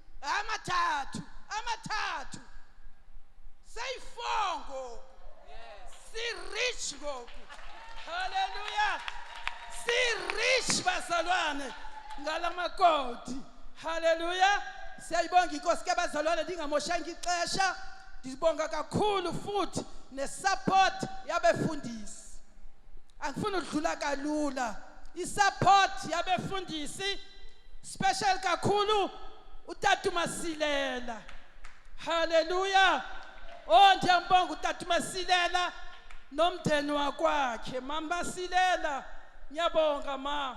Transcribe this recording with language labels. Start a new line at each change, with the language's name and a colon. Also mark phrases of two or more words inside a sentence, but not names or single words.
Xhosa: amathathu seyifongo si-rich ngoku haleluya si-rich bazalwane ngalamakoti haleluya siyayibonga inkosi ke bazalwane ndingamoshanga ixesha ndibonga kakhulu futhi nesupport yabefundisi angifuni udlula kalula isupport yabefundisi special kakhulu uTata Masilela haleluya ndiyambonga uTata Masilela nomndeni wakwakhe mama Masilela ngiyabonga ma